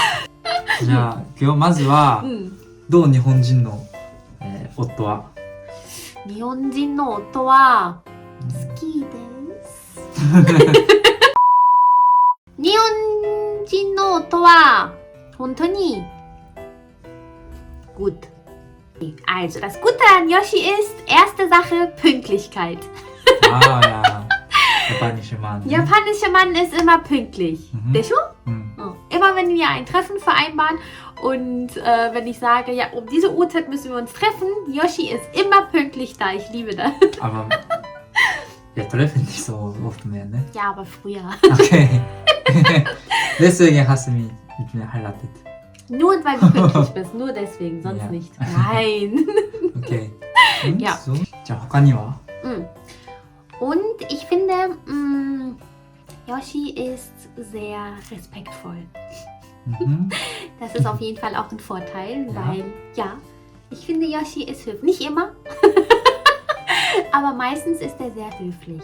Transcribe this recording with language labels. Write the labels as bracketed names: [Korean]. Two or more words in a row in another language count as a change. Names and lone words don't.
[Japanese] じゃあ今日まずは、どう日本人の、夫は日本人の夫は好きです。日本人の夫は本当に gut. [German] Also, das Gute an Yoshi ist, erste Sache, Pünktlichkeit. Ah, ja. Japanischer Mann. Japanischer Mann ist immer pünktlich. [Japanese] Desho? [German] Immer wenn wir ein Treffen vereinbaren und wenn ich sage, ja, um diese Uhrzeit müssen wir uns treffen, Yoshi ist immer pünktlich da. Ich liebe das. Aber wir treffen nicht so oft mehr, ne? Ja, aber früher. Okay. Deswegen hast du mich mit mir heiratet. Nur weil du pünktlich bist, nur deswegen, sonst Ja. nicht. Nein. Okay. Ja. So. [Japanese] じゃあ他には [German] Und ich finde, Yoshi ist sehr respektvoll. Das ist auf jeden Fall auch ein Vorteil, weil, ja, ich finde, Yoshi ist höflich. Nicht immer, aber meistens ist er sehr höflich.